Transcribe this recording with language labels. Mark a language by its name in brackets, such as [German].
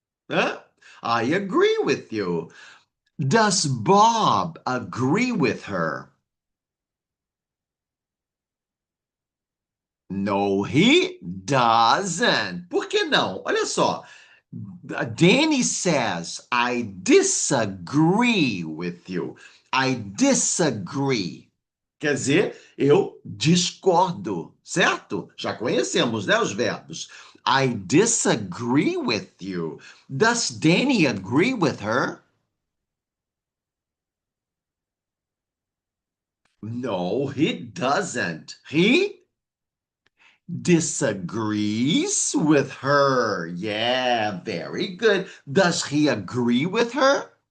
[English] Huh? I agree with you. Does Bob agree with her? No, he doesn't. [Portuguese] Por que não? Olha só. [English] Danny says, I disagree with you. I disagree. [Portuguese] Quer dizer, eu discordo, certo? Já conhecemos, né, os verbos. [English] I disagree with you. Does Danny agree with her? No, he doesn't. He disagrees with her. Yeah, very good. Does he agree with her?